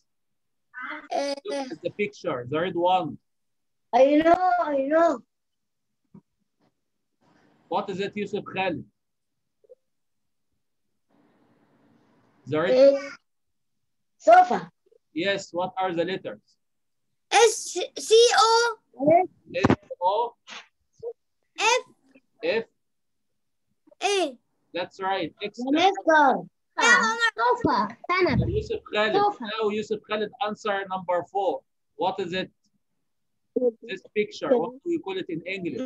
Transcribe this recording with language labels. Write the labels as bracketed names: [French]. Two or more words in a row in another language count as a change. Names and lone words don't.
[English] Look at the picture, the red one. I know. What is it, Yusuf Khalid? The red. Sofa. Yes, what are the letters? S-C-O. S-O. F. F. A. That's right. Excellent. Sofa. Yusuf Khalid. Now Yusuf Khalid, answer number 4. What is it? This picture, what do we call it in English?